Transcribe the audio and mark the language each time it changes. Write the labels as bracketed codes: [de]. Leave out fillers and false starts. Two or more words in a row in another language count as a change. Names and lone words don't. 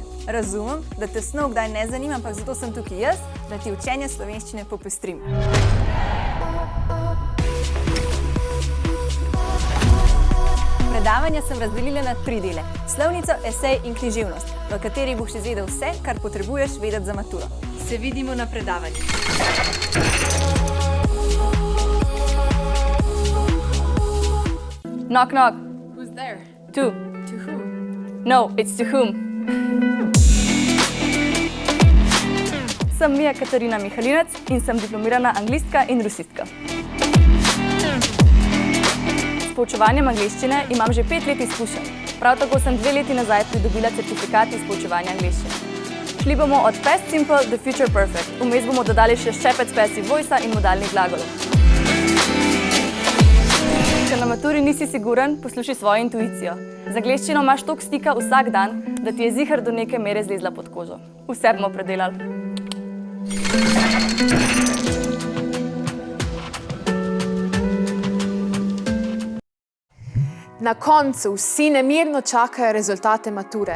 [sl] Razumem, da te snov kdaj ne zanima, ampak zato sem tukaj jaz, da ti učenje slovenščine popestrim. Predavanja sem razdelila na 3 dele. Slovnico, esej in književnost, v kateri boš izvedel vse, kar potrebuješ vedeti za maturo. Se vidimo na predavanju. [en] Knock, knock. Who's there? To. To who? No, it's to whom. [sl] Sem Mija Katarina Mihalinec in sem diplomirana anglistka in rusistka. S poučevanjem angleščine imam že 5 let izkušenj. Prav tako sem 2 leti nazaj pridobila certifikat iz poučevanja angleščine. Šli bomo od [en] past simple [sl] do [en] future perfect. [sl] Vmes bomo dodali še ščepec [en] passive voice-a [sl] in modalnih glagolov. Če na maturi nisi siguren, poslušaj svojo intuicijo. Z angleščino imaš toliko stika vsak dan, da ti je ziher do neke mere zlezla pod kožo. Vse bomo predelali. Na koncu vsi nemirno čakajo rezultate mature.